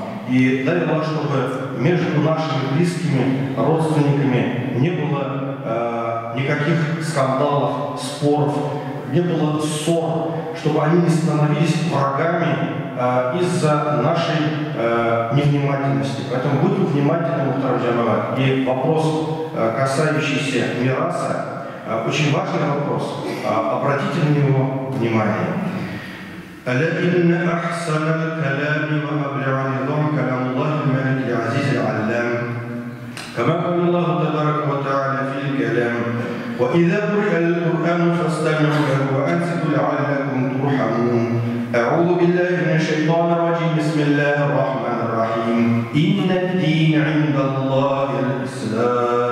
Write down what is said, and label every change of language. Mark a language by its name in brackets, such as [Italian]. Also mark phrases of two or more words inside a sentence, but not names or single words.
[Russian] И дай Аллах, чтобы между нашими близкими родственниками не было никаких скандалов, споров, не было ссор, чтобы они не становились врагами из-за нашей невнимательности. Поэтому будьте внимательны, [Tatar] Мухтарам Джамаат. [Russian] И вопрос, касающийся мираса, очень важный вопрос. Обратите на него внимание. [Arabic] ألا إن أحسن الكلام وأبلغ النظام كلام الله الملك العزيز العلام كما قال الله تبارك وتعالى في الكلام وإذا قرئ القرآن فاستمعوا له وأنصتوا لعلكم ترحمون أعوذ بالله من الشيطان الرجيم بسم الله الرحمن الرحيم إن الدين عند الله الإسلام